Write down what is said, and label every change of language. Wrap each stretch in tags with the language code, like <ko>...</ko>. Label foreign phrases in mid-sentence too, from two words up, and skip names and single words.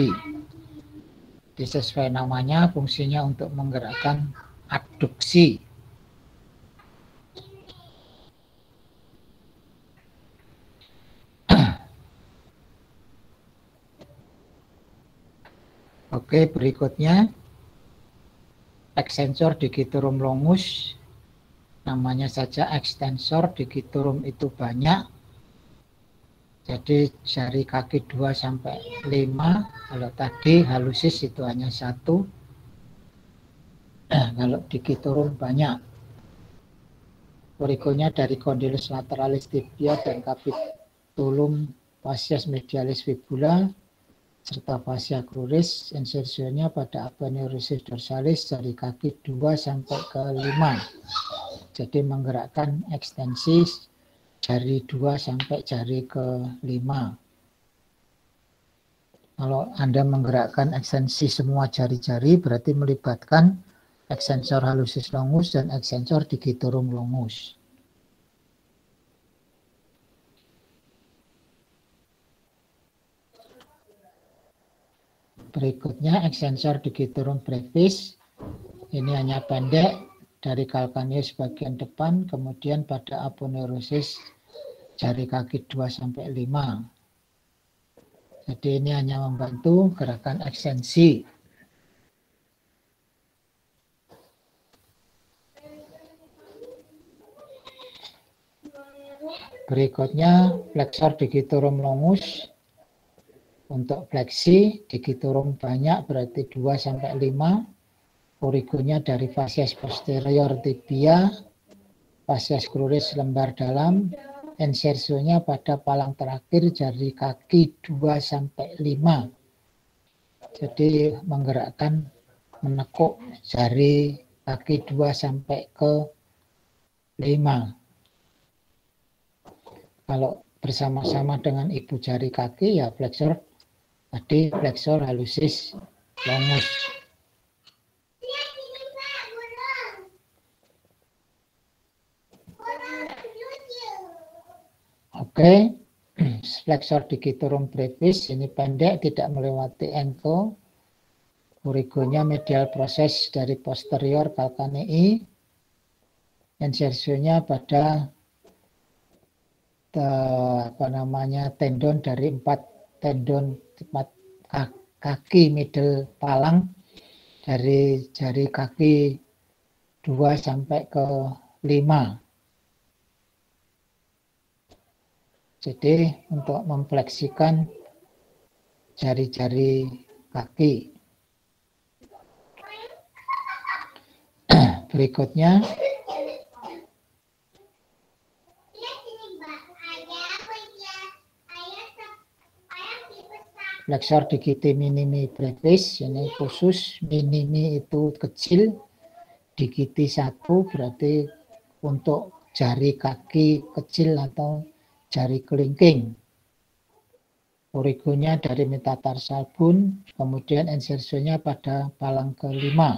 <id>Sesuai namanya, fungsinya untuk menggerakkan abduksi. Oke, berikutnya extensor digitorum longus. Namanya saja extensor, digitorum itu banyak. Jadi jari kaki 2 sampai 5. Kalau tadi halusis itu hanya 1. Kalau digitorum banyak. Origonya dari condylus lateralis tibia dan capitulum fascias medialis fibula serta fascia cruris. Insersionya pada aponeurosis dorsalis jari kaki 2 sampai ke 5. Jadi menggerakkan ekstensi jari 2 sampai jari ke 5. Kalau Anda menggerakkan ekstensi semua jari-jari berarti melibatkan extensor halusis longus dan extensor digitorum longus. Berikutnya extensor digitorum brevis. Ini hanya pendek dari calcaneus bagian depan, kemudian pada aponeurosis jari kaki 2 sampai 5. Jadi ini hanya membantu gerakan ekstensi. Berikutnya flexor digitorum longus. Untuk fleksi digitorum banyak berarti 2 sampai 5. Origonya dari fascias posterior tibia, fascias cruris lembar dalam. Insersionya pada palang terakhir jari kaki 2 sampai 5. Jadi menggerakkan menekuk jari kaki 2 sampai ke 5. Kalau bersama-sama dengan ibu jari kaki ya flexor tadi flexor halusis longus. Oke, flexor digitorum brevis ini pendek, tidak melewati engko. Origonya medial proses dari posterior calcanei. Insersionya pada tendon dari 4 tendon 4 kaki middle palang dari jari kaki 2 sampai ke 5. Jadi untuk memfleksikan jari-jari kaki. Berikutnya flexor digiti minimi brevis, ini khusus, minimi itu kecil, digiti 1 berarti untuk jari kaki kecil atau jari kelingking. Origonya dari</id> <en>metatarsal bone,</en> <id>kemudian insersionya pada palang ke-5.</id>